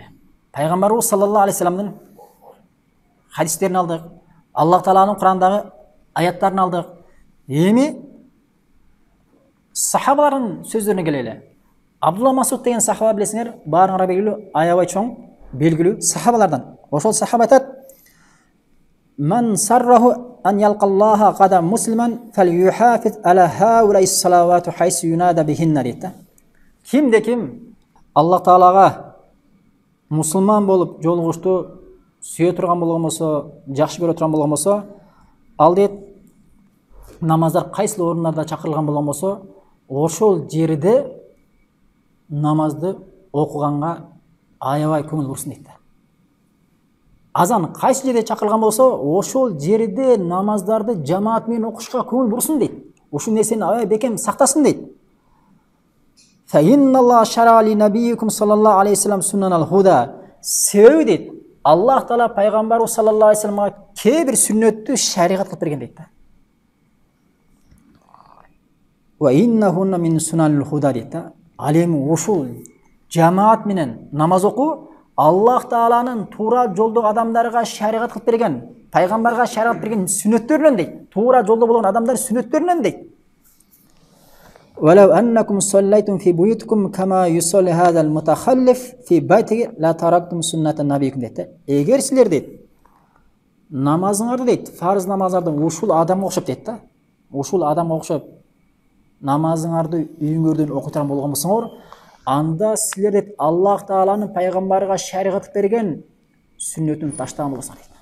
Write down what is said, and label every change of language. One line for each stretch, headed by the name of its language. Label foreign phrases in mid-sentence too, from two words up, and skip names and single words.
Kyrgyz: Пайгамбарыбыз
Arabic: صلى الله عليه وسلم
Kyrgyz: хадистерин алдык, Аллах Тааланын Курандагы аяттарын алдык. Эми сахабалардын сөздөрүнө келели. Абдулла Масуд деген сахаба билесиңер, баарыңарга белгилүү, аябай чоң белгилүү сахабалардан. Ошол сахаба айтат:
Arabic: "من سره أن يلقى الله غدا مسلما فليحافظ على هؤلاء الصلوات حيث ينادى بهن" дейт.
Kyrgyz: Кимде ким Аллах Таалага мусулман болуп жолугушту сүйө турган болгон болсо, жакшы көрө турган болгон болсо, ал дейт, намаздар кайсы орундарда чакырылган болгон болсо, ошол жерде намазды окуганга аябай көңүл бурсын дейт. Азан кайсы жерде чакырылган болсо, ошол жерде намаздарды жамаат менен окушка көңүл бурсын дейт. Ушул нерсени аябай бекем сактасын дейт.
Arabic: فإن الله شرع لنبيكم صلى الله عليه وسلم سنن الهدى.
Kyrgyz: Себеби дейт, Аллах Таала пайгамбарыбыз
Arabic: صلى الله عليه وسلم
Kyrgyz: кээ бир сүннөттү шариат кылып берген дейт.
Arabic: وإنهن من سنن الهدى дейт.
Kyrgyz: Ал эми ушул жамаат менен намаз окуу Аллах Тааланын туура жолдогу адамдарга шариат кылып берген, пайгамбарга шариат берген сүннөттөрүнөн дейт. Туура жолдо болгон адамдар сүннөттөрүнөн дейт.
Arabic: ولو أنكم صليتم في بيوتكم كما يصلي هذا المتخلف في بيته لا تركتم سنة نبيكم дейт.
Kyrgyz: Эгер силер дейт, намазыңарды дейт, фарыз намаздарды ушул адамга окшоп дейт да. Ушул адамга окшоп намазыңарды үйүңөрдөн окуй турган болгон болсоңор, анда силер дейт Аллах Тааланын пайгамбарга шариат берген сүннөтүн таштаган болосуңар дейт.